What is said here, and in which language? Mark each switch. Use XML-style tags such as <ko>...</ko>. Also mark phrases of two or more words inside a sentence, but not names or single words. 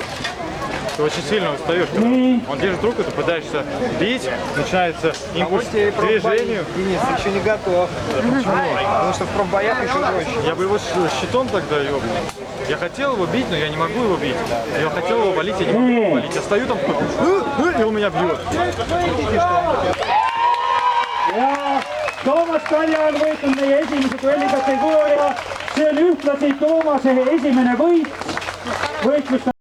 <ru>Ты очень сильно устаешь. Он держит руку, ты пытаешься бить, начинается импульс к движению. Денис, ты еще не готов. Потому что в промбоях еще проще. Я бы его щитом тогда ёбнул. Я хотел его бить, но я не могу его бить. Я хотел его валить, я не могу его валить. Я стою там, и он меня бьет.</ru> <et>Ja Toomas Kalja on võitnud meie esimese duelli kategooria. See on ühtlasi Toomase esimene võit.</et>